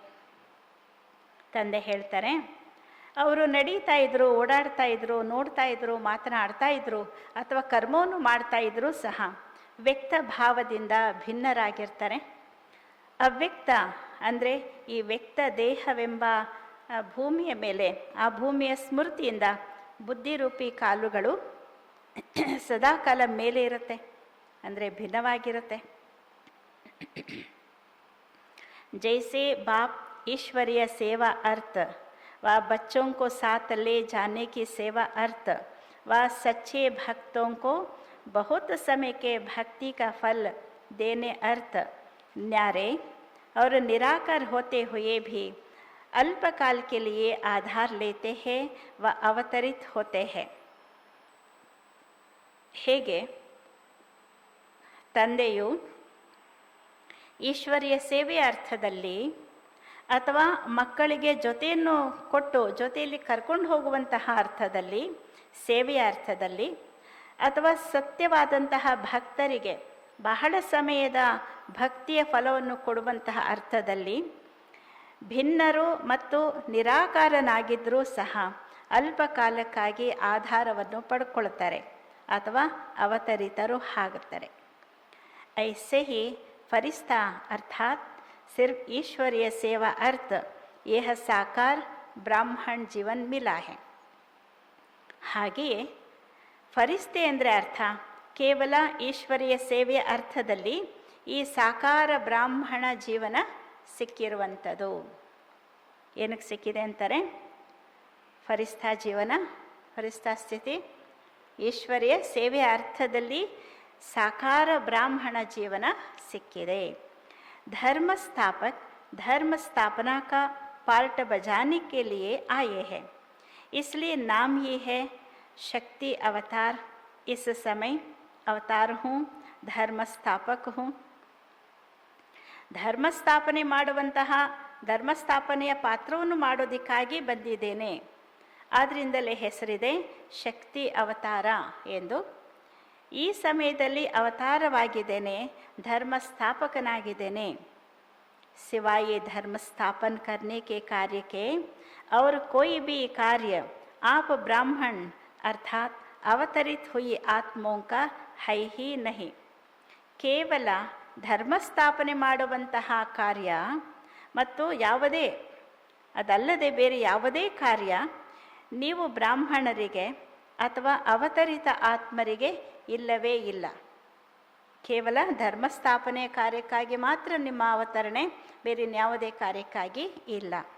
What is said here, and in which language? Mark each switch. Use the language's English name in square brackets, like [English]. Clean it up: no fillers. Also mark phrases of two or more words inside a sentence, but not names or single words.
[Kannada] ತಂದೆ ಹೇಳ್ತಾರೆ, ಅವರು ನಡೀತಾ ಇದ್ರು, ಓಡಾಡ್ತಾ ಇದ್ರು, ನೋಡ್ತಾ ಇದ್ರು, ಮಾತನಾಡ್ತಾ ಇದ್ರು ಅಥವಾ ಕರ್ಮವನ್ನು ಮಾಡ್ತಾ ಇದ್ರು ಸಹ ವ್ಯಕ್ತ ಭಾವದಿಂದ ಭಿನ್ನರಾಗಿರ್ತಾರೆ. ಅವ್ಯಕ್ತ ಅಂದರೆ ಈ ವ್ಯಕ್ತ ದೇಹವೆಂಬ ಭೂಮಿಯ ಮೇಲೆ, ಆ ಭೂಮಿಯ ಸ್ಮೃತಿಯಿಂದ ಬುದ್ಧಿರೂಪಿ ಕಾಲುಗಳು ಸದಾಕಾಲ ಮೇಲೆ ಇರುತ್ತೆ, ಅಂದರೆ ಭಿನ್ನವಾಗಿರುತ್ತೆ. [Hindi] जैसे बाप ईश्वरीय सेवा अर्थ व बच्चों को साथ ले जाने की सेवा अर्थ व सच्चे भक्तों को बहुत समय के भक्ति का फल देने अर्थ न्यारे और निराकार होते हुए भी अल्पकाल के लिए आधार लेते हैं व अवतरित होते हैं. [Kannada] ಹೇಗೆ ತಂದೆಯು ಈಶ್ವರೀಯ ಸೇವೆಯ ಅರ್ಥದಲ್ಲಿ ಅಥವಾ ಮಕ್ಕಳಿಗೆ ಜೊತೆಯನ್ನು ಕೊಟ್ಟು ಜೊತೆಯಲ್ಲಿ ಕರ್ಕೊಂಡು ಹೋಗುವಂತಹ ಅರ್ಥದಲ್ಲಿ, ಸೇವೆಯ ಅರ್ಥದಲ್ಲಿ, ಅಥವಾ ಸತ್ಯವಾದಂತಹ ಭಕ್ತರಿಗೆ ಬಹಳ ಸಮಯದ ಭಕ್ತಿಯ ಫಲವನ್ನು ಕೊಡುವಂತಹ ಅರ್ಥದಲ್ಲಿ ಭಿನ್ನರು ಮತ್ತು ನಿರಾಕಾರನಾಗಿದ್ದರೂ ಸಹ ಅಲ್ಪ ಕಾಲಕ್ಕಾಗಿ ಆಧಾರವನ್ನು ಪಡ್ಕೊಳ್ತಾರೆ ಅಥವಾ ಅವತರಿತರು ಆಗುತ್ತಾರೆ. [Hindi] ऐसे ही फरिश्ता अर्थात सिर्फ ईश्वरीय सेवा अर्थ यह साकार ब्राह्मण जीवन मिला है. [Kannada] ಹಾಗೆಯೇ ಫರಿಸ್ತೆ ಅಂದರೆ ಅರ್ಥ ಕೇವಲ ಈಶ್ವರೀಯ ಸೇವೆಯ ಅರ್ಥದಲ್ಲಿ ಈ ಸಾಕಾರ ಬ್ರಾಹ್ಮಣ ಜೀವನ ಸಿಕ್ಕಿರುವಂಥದ್ದು. ಏನಕ್ಕೆ ಸಿಕ್ಕಿದೆ ಅಂತಾರೆ? ಫರಿಸ್ತಾ ಜೀವನ, ಫರಿಸ್ತಾ ಸ್ಥಿತಿ ಈಶ್ವರೀಯ ಸೇವೆಯ ಅರ್ಥದಲ್ಲಿ ಸಾಕಾರ ಬ್ರಾಹ್ಮಣ ಜೀವನ ಸಿಕ್ಕಿದೆ. [Hindi] धर्म स्थापक धर्म स्थापना का पार्ट बजाने के लिए आए हैं, इसलिए नाम ही है शक्ति अवतार. इस समय अवतार हूँ, धर्म स्थापक हूँ. [Kannada] ಧರ್ಮ ಸ್ಥಾಪನೆ ಮಾಡುವಂತಹ ಧರ್ಮಸ್ಥಾಪನೆಯ ಪಾತ್ರವನ್ನು ಮಾಡೋದಕ್ಕಾಗಿ ಬಂದಿದ್ದೇನೆ, ಆದ್ದರಿಂದಲೇ ಹೆಸರಿದೆ ಶಕ್ತಿ ಅವತಾರ ಎಂದು. ಈ ಸಮಯದಲ್ಲಿ ಅವತಾರವಾಗಿದ್ದೇನೆ, ಧರ್ಮ ಸ್ಥಾಪಕನಾಗಿದ್ದೇನೆ. [Hindi] सिवाय धर्म स्थापन करने के कार्य के और कोई भी कार्य आप ब्राह्मण अर्थात अवतरित हुई आत्माओं का है ही नहीं. [Kannada] ಕೇವಲ ಧರ್ಮ ಸ್ಥಾಪನೆ ಮಾಡುವಂತಹ ಕಾರ್ಯ ಮತ್ತು ಯಾವುದೇ ಅದಲ್ಲದೆ ಬೇರೆ ಯಾವುದೇ ಕಾರ್ಯ ನೀವು ಬ್ರಾಹ್ಮಣರಿಗೆ ಅಥವಾ ಅವತರಿತ ಆತ್ಮರಿಗೆ ಇಲ್ಲವೇ ಇಲ್ಲ. ಕೇವಲ ಧರ್ಮ ಸ್ಥಾಪನೆಯ ಕಾರ್ಯಕ್ಕಾಗಿ ಮಾತ್ರ ನಿಮ್ಮ ಅವತರಣೆ, ಬೇರೆ ಯಾವುದೇ ಕಾರ್ಯಕ್ಕಾಗಿ ಇಲ್ಲ.